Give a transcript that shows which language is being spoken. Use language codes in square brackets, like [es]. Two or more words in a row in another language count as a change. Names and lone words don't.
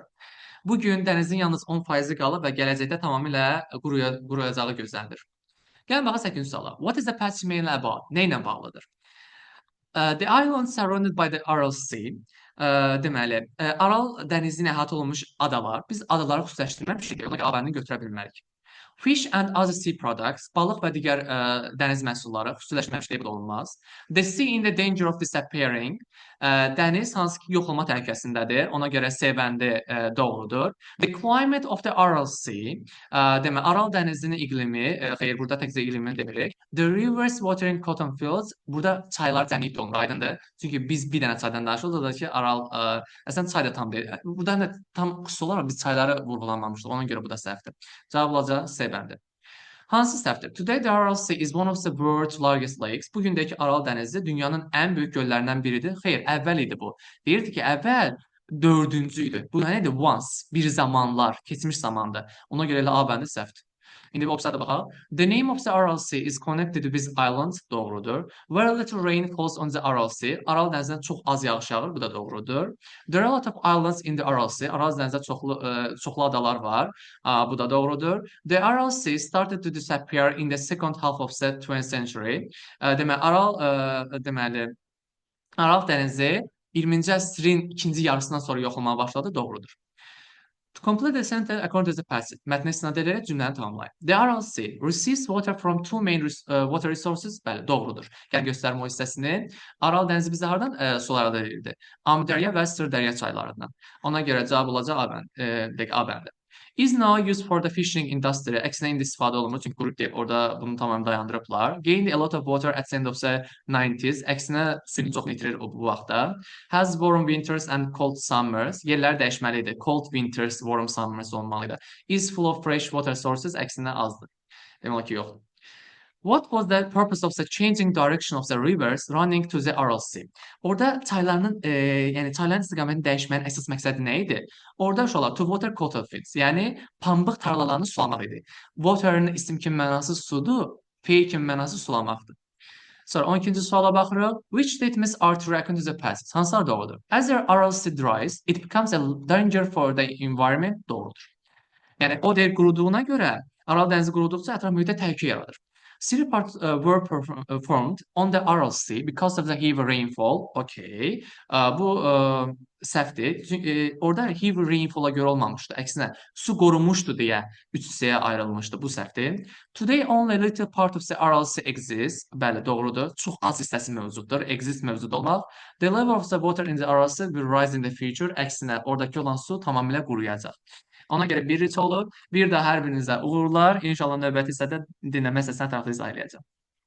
[az] Bugün dənizin yalnız 10% qalıb və gələcəkdə tamamilə quruyacağı gözlənilir. Gəlin baxaq 8-ci suala. [en] What is the passage mainly about? [az] Nə ilə bağlıdır? [en] The island surrounded by the Aral Sea. [az] Deməli, Aral dənizi ilə əhatə olunmuş adalar. Biz adaları xüsusiləşdirməmişik, ona görə A-bəndini götürə bilmərik. [en] Fish and other sea products, [az] balıq və digər dəniz məhsulları xüsusiləşməmiş qeyd olunmaz. [en] The sea in the danger of disappearing, [az] dəniz hansı ki yox olma təhlükəsindədir, ona görə C bəndi doğrudur. [en] The climate of the Aral Sea, [az] demək Aral dənizinin iqlimi, xeyr burada təkcə iqlimini demirik. [en] The rivers watering cotton fields, [az] burada çaylar cəmliyib olunur, aydındır. Çünki biz bir dənə çaydan danışırıq, da ki Aral, əslən çay da tam deyil. Burada tam xüsusi olaraq biz çayları vurğulanmamışdıq, ona görə bu da səhvdir. Cavab olacaq C bəndi. Hansı səhvdir? [en] Today the Aral Sea is one of the world's largest lakes. [az] Bugündəki Aral dənizi dünyanın ən böyük göllərindən biridir. Xeyr, əvvəl idi bu. Deyirdi ki, əvvəl 4-cü idi. Bu nə idi? Once, bir zamanlar, keçmiş zamanda. Ona görə elə A bəndi səhvdir. İndi bir opsiyada baxaq. [en] The name of the Aral Sea is connected with islands. Doğrudur. Very little rain falls on the Aral Sea. [az] Aral dənizindən çox az yağış yağır. Bu da doğrudur. [en] There are a lot of islands in the Aral Sea. [az] Aral dənizində çoxlu adalar var. Bu da doğrudur. [en] The Aral Sea started to disappear in the second half of the 20th century. [az] Deməli, Aral deməli Aralıq dənizi 20-ci əsrin ikinci yarısından sonra yoxlamaya başladı, doğrudur. [en] To complete the sentence according to the passage, [az] mətni istinad edərək cümləni tamamlayın. [en] The Aral Sea receives water from two main water resources. [az] Bəli, doğrudur. Gəl göstərim o hissəsini. Aral dənizi bizə hardan sular əldə edirdi? Amudərya və Sırdərya çaylarından. Ona görə cavab olacaq A bəndi. [en] Is now used for the fishing industry. [az] Əksinə indi istifadə olunur, çünki qurut deyib, orada bunu tamam dayandırıblar. [en] Gained a lot of water at the end of the 90s. [az] Əksinə suyunu çox itirir bu vaxtda. [en] Has warm winters and cold summers. [az] Yerlər dəyişməlidir. [en] Cold winters, warm summers olmalıdır. Is full of fresh water sources. [az] Əksinə azdır. Demək ki, yoxdur. [en] What was the purpose of the changing direction of the rivers running to the Aral Sea? [az] Orada yəni çayların istiqamətini dəyişməyin əsas məqsədi nə idi? Orada uşaqlar [en] to water cotton fields, [az] yəni pambıq tarlalarını sulamaq idi. Water'ın isim kimi mənası sudur, fiil kimi mənası sulamaqdır. Sonra 12-ci suala baxırıq. [en] Which statements are true according to the past? [az] Hansılar doğrudur? [en] As the Aral Sea dries, it becomes a danger for the environment. [az] Doğrudur. Yəni o der quruduğuna görə Aral dənizi quruduqca ətraf mühitə təhlükə yaradır. [en] City parks were formed on the Aral Sea because of the heavy rainfall. [az] Okay. Bu səhvdir. Çünki orada [en] heavy rainfall- [az] a görə olmamışdı. Əksinə su qorunmuşdu deyə üç hissəyə ayrılmışdı. Bu səhvdir. [en] Today only a little part of the Aral Sea exists. [az] Bəli, doğrudur. Çox az hissəsi mövcuddur. Exist mövcud olmaq. [en] The level of the water in the Aral Sea will rise in the future. [az] Əksinə oradakı olan su tamamilə quruyacaq. Ona görə bir riç olur. Bir də hər birinizə uğurlar. İnşallah növbəti hissədə dinləmə hissəsindən tərəfdə izah edəcəm.